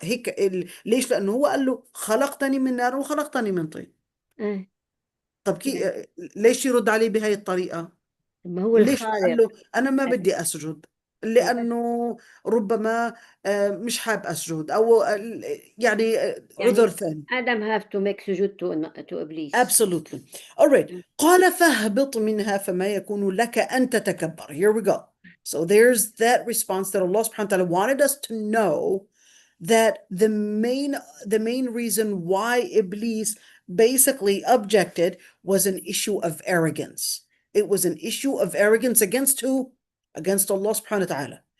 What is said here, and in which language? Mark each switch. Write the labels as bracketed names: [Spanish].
[Arabic] هيك ليش؟ لأنه هو قال له خلقتني من نار وخلقتني من طين. آه. طب يعني ليش يرد عليه بهاي الطريقة؟ ما هو ليش ما قال الخالق. له أنا ما بدي أسجد؟ بس لأنه ربما مش حاب أسجد، أو يعني عذر يعني ثاني. [English] آدم have to make سجود to إبليس. Absolutely. All right. [Arabic] قال فاهبط منها فما يكون لك أن تتكبر. [English] Here we go. So there's that response that Allah subhanahu wa ta'ala wanted us to know, that the main reason why Iblis basically objected was an issue of arrogance. It was an issue of arrogance against who? Against Allah subhanahu wa ta'ala.